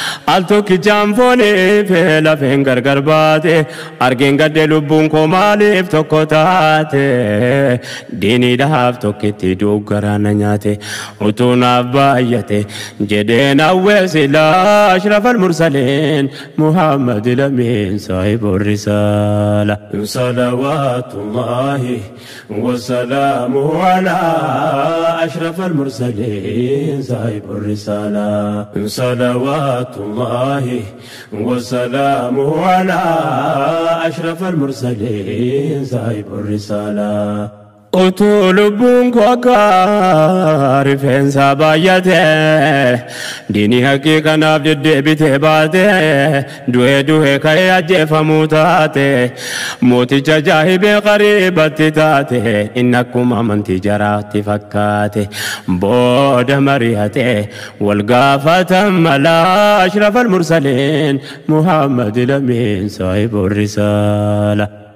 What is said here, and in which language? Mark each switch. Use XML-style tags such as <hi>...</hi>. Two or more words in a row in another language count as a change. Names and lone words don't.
<om>Al tokkichaan fooniif lafeen gargar baate, argeen gadde lubbuun koo maaliif tokko taate? Diiniidhaaf tokkitti du'u garaa na nyaate, utuu naaf baay'ate jedheen hawweessi laa</om> <ar>أشرف المرسلين محمد الأمين صاحب الرسالة. صلوات الله وسلامه على أشرف المرسلين صاحب الرسالة. صلوات الله وسلامه على أشرف المرسلين صاحب الرسالة.</ar> <om>Utuu lubbuun koo akka rifeensa baay'ate, diinii haqqii kanaaf deddeebitee baate, du'ee du'ee ka'ee ajjeefamuu taate, mooticha jaahibee qariibatti taate, inni akkuma amantii jaraatti fakkaate, booda mari'ate, Wal gaafatan mala</om> <ar>أشرف المرسلين، محمد الأمين صاحب الرسالة.</ar>